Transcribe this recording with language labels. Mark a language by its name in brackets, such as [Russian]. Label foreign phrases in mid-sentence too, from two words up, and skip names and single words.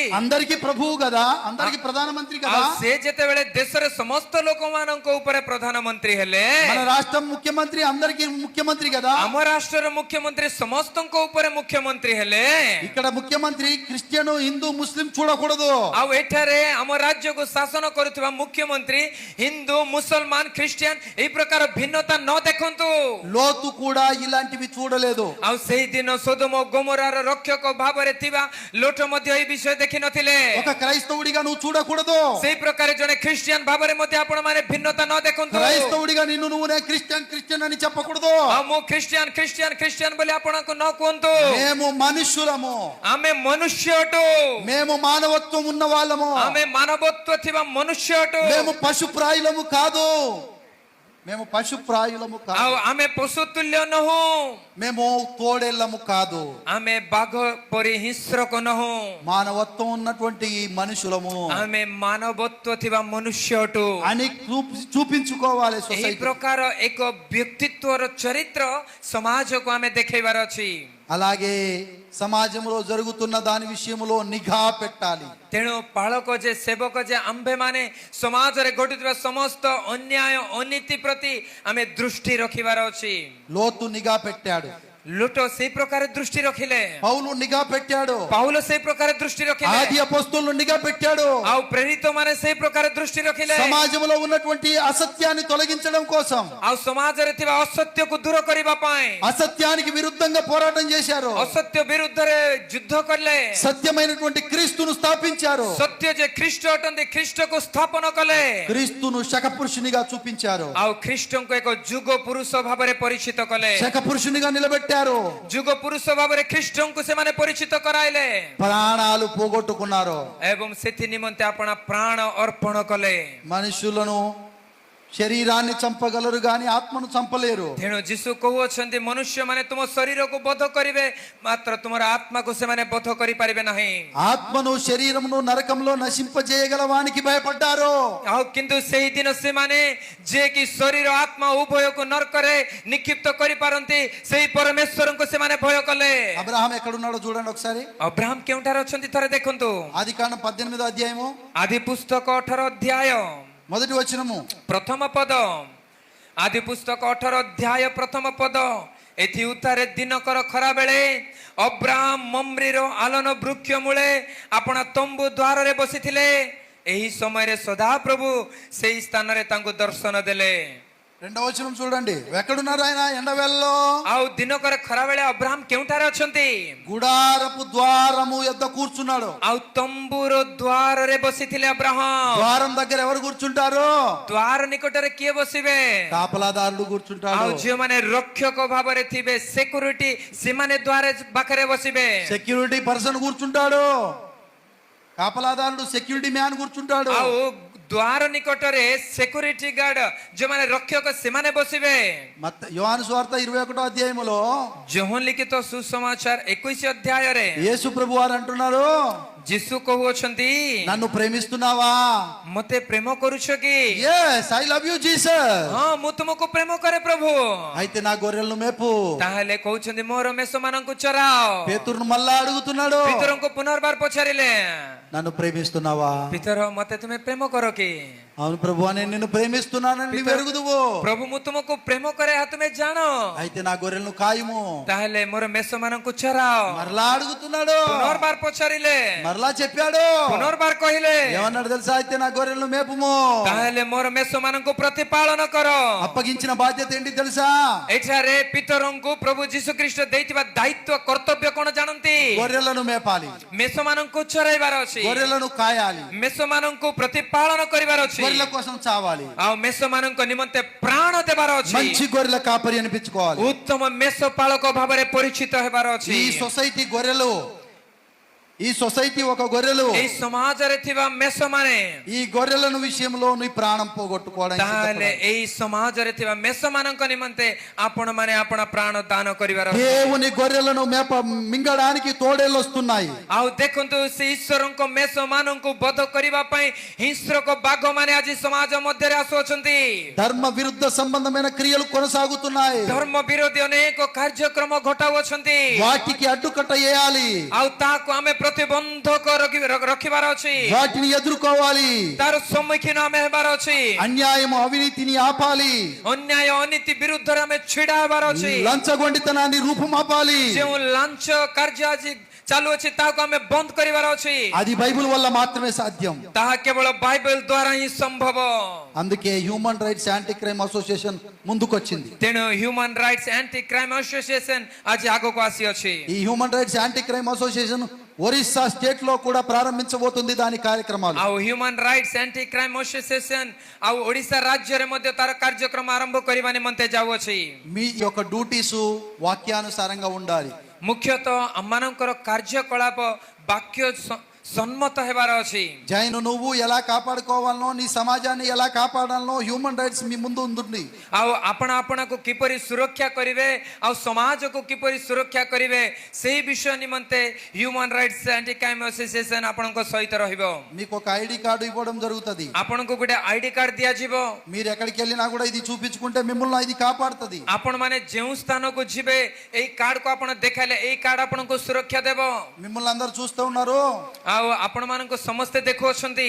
[Telugu] అందరికి ప్రభువు కదా, అందరికి ప్రధానమంత్రి కదా. [Odia] ଆଉ ସେ ଯେତେବେଳେ ଦେଶରେ ସମସ୍ତ ଲୋକମାନଙ୍କ ଉପରେ ପ୍ରଧାନମନ୍ତ୍ରୀ ହେଲେ, [Telugu] మన రాష్ట్రం ముఖ్యమంత్రి అందరికి ముఖ్యమంత్రి కదా. [Odia] ଆମ ରାଷ୍ଟ୍ରର ମୁଖ୍ୟମନ୍ତ୍ରୀ ସମସ୍ତଙ୍କ ଉପରେ ମୁଖ୍ୟମନ୍ତ୍ରୀ ହେଲେ, [Telugu] ఇక్కడ ముఖ్యమంత్రి క్రిస్టియన్ హిందూ ముస్లిం చూడకూడదు. [Odia] ଆଉ ଏଠାରେ ଆମ ରାଜ୍ୟକୁ ଶାସନ କରୁଥିବା ମୁଖ୍ୟମନ୍ତ୍ରୀ ହିନ୍ଦୁ ମୁସଲମାନ ଖ୍ରୀଷ୍ଟିଆନ ଏଇ ପ୍ରକାର ଭିନ୍ନତା ନ ଦେଖନ୍ତୁ। [Telugu] లోతు కూడా ఇలాంటివి చూడలేదు. [Odia] ଆଉ ସେହି ଦିନ ସୋଦମ ଓ ଗୋମରାର ରକ୍ଷକ ଭାବରେ ଥିବା ଲୋଟ ମଧ୍ୟ ଏହି ବିଷୟ ଦେଖି ନଥିଲେ। [Telugu] ఒక క్రైస్తవుడిగా నువ్వు చూడకూడదు. [Odia] ସେହି ପ୍ରକାର ଜଣେ ଖ୍ରୀଷ୍ଟିଆନ ଭାବରେ ମଧ୍ୟ ଆପଣମାନେ ଭିନ୍ନତା ନ ଦେଖନ୍ତୁ। [Telugu] క్రైస్తవుడిగా నిన్ను నువ్వునే క్రిస్టియన్ అని చెప్పకూడదు. [Odia] ଆଉ ମୁଁ ଖ୍ରୀଷ୍ଟିଆନ ବୋଲି ଆପଣଙ୍କୁ ନ କୁହନ୍ତୁ। [Telugu] మేము మనుష్యులము, [Odia] ଆମେ ମନୁଷ୍ୟ ଅଟୁ, [Telugu] మేము మానవత్వం ఉన్న వాళ్ళము, [Odia] ଆମେ ମାନବତ୍ୱ ଥିବା ମନୁଷ୍ୟ ଅଟୁ। [Telugu] మేము పశుప్రాయులము కాదు, మేము పశుప్రాయులము [Odia] ଆଉ [Telugu] కాదు, [Odia] ଆମେ ପଶୁ ତୁଲ୍ୟ ନହୁଁ, [Telugu] మేము తోడేళ్ళము కాదు, [Odia] ଆମେ ବାଘ ପରି ହିଂସ୍ରକ ନହୁଁ, [Telugu] మానవత్వం ఉన్నటువంటి మనుషులము [Odia] ଆମେ ମାନବତ୍ୱ ଥିବା ମନୁଷ୍ୟ ଅଟୁ। [Telugu] అని చూపించుకోవాలి [Odia] ଏହି [Telugu] సొసైటీ. [Odia] ପ୍ରକାର ଏକ ବ୍ୟକ୍ତିତ୍ୱର ଚରିତ୍ର ସମାଜକୁ ଆମେ ଦେଖେଇବାର ଅଛି। [Telugu] అలాగే సమాజంలో జరుగుతున్న దాని విషయంలో నిఘా పెట్టాలి. [Odia] ତେଣୁ ପାଳକ ଯେ ସେବକ ଯେ ଆମ୍ଭେମାନେ ସମାଜରେ ଘଟୁଥିବା ସମସ୍ତ ଅନ୍ୟାୟ ଅନୀତି ପ୍ରତି ଆମେ ଦୃଷ୍ଟି ରଖିବାର ଅଛି। [Telugu] లోతు నిఘా పెట్టాడు, [Odia] ଲୁଟ ସେଇ ପ୍ରକାର ଦୃଷ୍ଟି ରଖିଲେ, [Telugu] పౌలు నిఘా పెట్టాడు, [Odia] ପାଉଲ ସେଇ ପ୍ରକାର ଦୃଷ୍ଟି ରଖିଲେ, [Telugu] ఆది అపోస్తలులు నిఘా పెట్టాడు. [Odia] ଆଉ ପ୍ରେରିତ ମାନେ ସେଇ ପ୍ରକାର ଦୃଷ୍ଟି ରଖିଲେ। [Telugu] సమాజంలో ఉన్నటువంటి అసత్యాన్ని తొలగించడం కోసం, [Odia] ଆଉ ସମାଜରେ ଥିବା ଅସତ୍ୟକୁ ଦୂର କରିବା ପାଇଁ [Telugu] అసత్యానికి విరుద్ధంగా పోరాటం చేశారు, [Odia] ଅସତ୍ୟ ବିରୁଦ୍ଧରେ ଯୁଦ୍ଧ କଲେ, [Telugu] సత్యమైనటువంటి క్రీస్తును స్థాపించారు, [Odia] ସତ୍ୟ ଯେ ଖ୍ରୀଷ୍ଟ ଅଟନ୍ତି ଖ୍ରୀଷ୍ଟକୁ ସ୍ଥାପନ କଲେ, [Telugu] క్రీస్తును శకపురుషునిగా చూపించారు, [Odia] ଆଉ ଖ୍ରୀଷ୍ଟଙ୍କୁ ଏକ ଯୁଗ ପୁରୁଷ ଭାବରେ ପରିଚିତ କଲେ। [Telugu] శకపురుషునిగా నిలబెట్టారు, [Odia] ଯୁଗ ପୁରୁଷ ଭାବରେ ଖ୍ରୀଷ୍ଟଙ୍କୁ ସେମାନେ ପରିଚିତ କରାଇଲେ [Telugu] ప్రాణాలు పోగొట్టుకున్నారు. [Odia] ଏବଂ ସେଥି ନିମନ୍ତେ ଆପଣ ପ୍ରାଣ ଅର୍ପଣ କଲେ। [Telugu] మనుషులను శరీరాన్ని చంపగలరు గాని ఆత్మను చంపలేరు. [Odia] ତେଣୁ ଯୀଶୁ କହୁଅଛନ୍ତି ମନୁଷ୍ୟମାନେ ତୁମ ଶରୀରକୁ ବଧ କରିବେ, ମାତ୍ର ତୁମର ଆତ୍ମାକୁ ସେମାନେ ବଧ କରିପାରିବେ ନାହିଁ। [Telugu] ఆత్మను శరీరమును నరకంలో నశింపజేయగల వానికి భయపడ్డారు. [Odia] ଆଉ କିନ୍ତୁ ସେହି ଦିନ ସେମାନେ ଯିଏକି ଶରୀର ଆତ୍ମା ଉଭୟକୁ ନରକରେ ନିକ୍ଷିପ୍ତ କରିପାରନ୍ତି ସେହି ପରମେଶ୍ୱରଙ୍କୁ ସେମାନେ ଭୟ କଲେ। [Telugu] అబ్రహాం ఎక్కడున్నాడో చూడండి ఒకసారి. [Odia] ଅବ୍ରାହମ କେଉଁଠାରେ ଅଛନ୍ତି ଥରେ ଦେଖନ୍ତୁ। [Telugu] ఆదికాండం 18వ అధ్యాయము [Odia] ଆଦି ପୁସ୍ତକ 18 ଅଧ୍ୟାୟ [Telugu] మొదటి వచనము. [Odia] ପ୍ରଥମ ପଦ। ଆଦି ପୁସ୍ତକ 18 ଅଧ୍ୟାୟ ପ୍ରଥମ ପଦ। ଏଥି ଉତ୍ତାରେ ଦିନକର ଖରା ବେଳେ ଅବ୍ରାହମ ମମ୍ରିର ଆଲନ ବୃକ୍ଷ ମୂଳେ ଆପଣା ତମ୍ବୁ ଦ୍ୱାରରେ ବସିଥିଲେ। ଏହି ସମୟରେ ସଦାପ୍ରଭୁ ସେହି ସ୍ଥାନରେ ତାଙ୍କୁ ଦର୍ଶନ ଦେଲେ। [Telugu] రెండవ వచనం చూడండి. ఎక్కడున్నారు ఆయన? ఎండవేళలో [Odia] ଆଉ ଦିନକର ଖରା ବେଳେ ଅବ୍ରାହମ କେଉଁଠାରେ ଅଛନ୍ତି? [Telugu] గుడారపు ద్వారము యొద్ద కూర్చున్నాడు. [Odia] ଆଉ ତମ୍ବୁର ଦ୍ୱାରରେ ବସିଥିଲେ ଅବ୍ରାହମ। [Telugu] ద్వారం దగ్గర ఎవరు కూర్చుంటారు? [Odia] ଦ୍ୱାର ନିକଟରେ କିଏ ବସିବେ? [Telugu] కాపలాదారుడు [Odia] ଆଉ [Telugu] కూర్చుంటాడు. [Odia] ଯେଉଁମାନେ ରକ୍ଷକ ଭାବରେ ଥିବେ ସିକ୍ୟୁରିଟି ସେମାନେ ଦ୍ୱାର ପାଖରେ ବସିବେ। [English] security person [Telugu] కూర్చుంటాడు, కాపలాదారుడు [English] security man [Telugu] కూర్చుంటాడు. [Odia] ଆଉ ଦ୍ୱାର ନିକଟରେ [English] security guard [Odia] ଯେଉଁମାନେ ରକ୍ଷକ ସେମାନେ ବସିବେ। [Telugu] యోహాను సువార్త 21వ అధ్యాయములో [Odia] ଯୋହନ ଲିଖିତ ସୁସମାଚାର 21 ଅଧ୍ୟାୟରେ [Telugu] యేసు ప్రభు వారు అంటున్నారు, [Odia] ଯୀଶୁ କହୁଅଛନ୍ତି [Telugu] నన్ను ప్రేమిస్తున్నావా? [Odia] ମତେ ପ୍ରେମ କରୁଛ କି? [English] yes I love you Jesus. [Odia] ହଁ ମୁଁ ତୁମକୁ ପ୍ରେମ କରେ ପ୍ରଭୁ। [Telugu] అయితే నా గొర్రెలను మేపు. [Odia] ତାହେଲେ କହୁଛନ୍ତି ମୋର ମେଷମାନଙ୍କୁ ଚରାଅ। [Telugu] పేతురును మళ్ళా అడుగుతున్నాడు, [Odia] ପିତରଙ୍କୁ ପୁନର୍ବାର ପଚାରିଲେ [Telugu] నన్ను ప్రేమిస్తున్నావా? [Odia] ପିତର ମତେ ତୁମେ ପ୍ରେମ କର କି? [Telugu] అవును ప్రభు నేను నిన్ను ప్రేమిస్తున్నానని నీవు ఎరుగుదువు. [Odia] ପ୍ରଭୁ ମୁଁ ତୁମକୁ ପ୍ରେମ କରେ ଏହା ତୁମେ ଜାଣ, [Telugu] అయితే నా గొర్రెలను కాయము. [Odia] ତାହେଲେ ମୋର ମେଷମାନଙ୍କୁ ଚରାଅ। [Telugu] మరలా అడుగుతున్నాడు, [Odia] ପୁନର୍ବାର ପଚାରିଲେ, [Telugu] మరలా చెప్పాడు, [Odia] ପୁନର୍ବାର କହିଲେ, [Telugu] ఏమన్నాడు తెలుసా? అయితే నా గొర్రెలను మేపుము. [Odia] ତାହେଲେ ମୋର ମେଷମାନଙ୍କୁ ପ୍ରତିପାଳନ କର। [Telugu] అప్పగించిన బాధ్యత ఏంటి తెలుసా? [Odia] ଏଠାରେ ପିତରଙ୍କୁ ପ୍ରଭୁ ଯୀଶୁ ଖ୍ରୀଷ୍ଟ ଦେଇଥିବା ଦାୟିତ୍ୱ କର୍ତ୍ତବ୍ୟ କଣ ଜାଣନ୍ତି? [Telugu] గొర్రెలను మేపాలి, [Odia] ମେଷମାନଙ୍କୁ ଚରାଇବାର ଅଛି, [Telugu] గొర్రెలను కాయాలి, [Odia] ମେଷମାନଙ୍କୁ ପ୍ରତିପାଳନ କରିବାର ଅଛି, [Telugu] గొర్రెల కోసం చావాలి, [Odia] ଆଉ ମେଷମାନଙ୍କ ନିମନ୍ତେ ପ୍ରାଣ ଦେବାର ଅଛି, [Telugu] మంచి గొర్రెల కాపరి అనిపించుకోవాలి. [Odia] ଉତ୍ତମ ମେଷ ପାଳକ ଭାବରେ ପରିଚିତ ହେବାର ଅଛି। [Telugu] ఈ సొసైటీ గొర్రెలు, ఈ సొసైటీ ఒక గొర్రెలు. [Odia] ଏହି ସମାଜରେ ଥିବା ମେଷମାନେ, [Telugu] ఈ గొర్రెలను విషయంలో నీ ప్రాణం పోగొట్టుకోవడానికి [Odia] ତାହେଲେ [Telugu] సిద్ధపడాలి. [Odia] ଏହି ସମାଜରେ ଥିବା ମେଷମାନଙ୍କ ନିମନ୍ତେ ଆପଣମାନେ ଆପଣ ପ୍ରାଣ ଦାନ କରିବାର ଅଛି। [Telugu] దేవుని గొర్రెలను మింగడానికి తోడేళ్ళు వస్తున్నాయి. [Odia] ଆଉ ଦେଖନ୍ତୁ ସେ ଈଶ୍ୱରଙ୍କ ମେଷମାନଙ୍କୁ ବଧ କରିବା ପାଇଁ ହିଂସ୍ରକ ବାଘମାନେ ଆଜି ସମାଜ ମଧ୍ୟରେ ଆସୁଅଛନ୍ତି। [Telugu] ధర్మ విరుద్ధ సంబంధమైన క్రియలు కొనసాగుతున్నాయి. [Odia] ଧର୍ମ ବିରୋଧୀ ଅନେକ କାର୍ଯ୍ୟକ୍ରମ ଘଟାଉଅଛନ୍ତି, [Telugu] వాటికి అడ్డుకట్ట వేయాలి, [Odia] ଆଉ ତାହାକୁ ଆମେ ପ୍ରତିବନ୍ଧକ ରଖିବାର ଅଛି, [Telugu] వాటిని ఎదుర్కోవాలి. [Odia] ତାର ସମ୍ମୁଖୀନ ଆମେ ହେବାର ଅଛି, [Telugu] అన్యాయం అవినీతిని ఆపాలి, [Odia] ଅନ୍ୟାୟ ଅନୀତି ବିରୁଦ୍ଧରେ ଆମେ ଛିଡା ହେବାର ଅଛି। [Telugu] లంచగొండితనాన్ని రూపుమాపాలి. [Odia] ଯେଉଁ ଲାଞ୍ଚ କାର୍ଯ୍ୟ ଆଜି ଚାଲୁଅଛି ତାହାକୁ ଆମେ ବନ୍ଦ କରିବାର ଅଛି। [Telugu] అది బైబిల్ వల్ల మాత్రమే సాధ్యం. [Odia] ତାହା କେବଳ ବାଇବେଲ ଦ୍ୱାରା ହିଁ ସମ୍ଭବ। [Telugu] అందుకే హ్యూమన్ రైట్స్ యాంటీ క్రైమ్ అసోసియేషన్ ముందుకొచ్చింది. [Odia] ତେଣୁ ହ୍ୟୁମାନ ରାଇଟ୍ସ ଆଣ୍ଟି କ୍ରାଇମ ଆସୋସିଏସନ ଆଜି ଆଗକୁ ଆସିଅଛି। [Telugu] ఈ హ్యూమన్ రైట్స్ యాంటీ క్రైమ్ అసోసియేషన్ ఒరిస్సా స్టేట్ లో కూడా ప్రారంభించబోతుంది దాని కార్యక్రమాలు. [Odia] ଆଉ ହ୍ୟୁମାନ ରାଇଟ୍ସ ଆଣ୍ଟି କ୍ରାଇମ ଆସୋସିଏସନ ଆଉ ଓଡ଼ିଶା ରାଜ୍ୟରେ ମଧ୍ୟ ତାର କାର୍ଯ୍ୟକ୍ରମ ଆରମ୍ଭ କରିବା ନିମନ୍ତେ ଯାଉଅଛି। [Telugu] మీ యొక్క డ్యూటీస్ వాక్యానుసారంగా ఉండాలి. [Odia] ମୁଖ୍ୟତଃ ଆମମାନଙ୍କର କାର୍ଯ୍ୟକଳାପ ବାକ୍ୟ సమ్మత ହେବାର ଅଛି। [Telugu] జైను నువ్వు ఎలా కాపాడుకోవాలనో, నీ సమాజాన్ని ఎలా కాపాడాలనో హ్యూమన్ రైట్స్ మీ ముందు ఉంది. [Odia] ଆଉ ଆପଣ ଆପଣଙ୍କୁ କିପରି ସୁରକ୍ଷା କରିବେ ଆଉ ସମାଜକୁ କିପରି ସୁରକ୍ଷା କରିବେ ସେହି ବିଷୟ ନିମନ୍ତେ ହ୍ୟୁମାନ ରାଇଟ୍ସ ଆଣ୍ଟି କ୍ରାଇମ ଆସୋସିଏସନ ଆପଣଙ୍କ ସହିତ ରହିବ। [Telugu] మీకు ఒక [English] ID card [Telugu] ఇవ్వడం జరుగుతుంది. [Odia] ଆପଣଙ୍କୁ ଗୋଟେ [English] ID card [Odia] ଦିଆଯିବ। [Telugu] మీరు ఎక్కడికి వెళ్ళినా కూడా ఇది చూపించుకుంటే మిమ్మల్ని ఇది కాపాడుతుంది. [Odia] ଆପଣମାନେ ଯେଉଁ ସ୍ଥାନକୁ ଯିବେ ଏଇ କାର୍ଡକୁ ଆପଣ ଦେଖାଇଲେ ଏଇ କାର୍ଡ ଆପଣଙ୍କୁ ସୁରକ୍ଷା ଦେବ। [Telugu] మిమ్మల్ని అందరు చూస్తూ ఉన్నారు, [Odia] ଆଉ ଆପଣମାନଙ୍କୁ ସମସ୍ତେ ଦେଖୁଅଛନ୍ତି,